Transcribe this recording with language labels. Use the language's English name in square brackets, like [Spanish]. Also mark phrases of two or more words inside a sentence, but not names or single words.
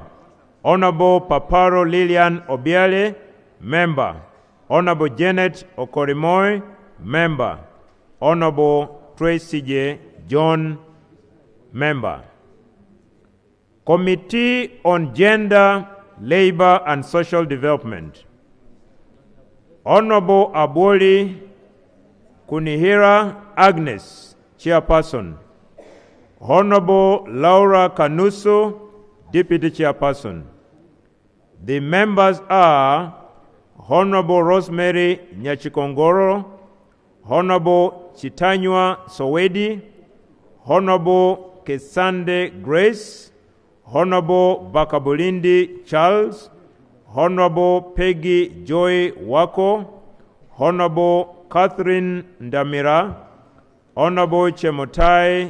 [English] Honorable Paparo Lilian Obiale, Member. Honorable Janet Okorimoy, Member. Honorable Tracy J. John, Member. Committee on Gender, Labor and Social Development. Honorable Aboli Kunihira Agnes, Chairperson. Honorable Laura Kanuso, Deputy Chairperson. The members are Honorable Rosemary Nyachikongoro, Honorable Chitanywa Sowedi, Honorable Kesande Grace, Honorable Bakabulindi Charles, Honorable Peggy Joy Wako, Honorable Catherine Ndamira, Honorable Chemotai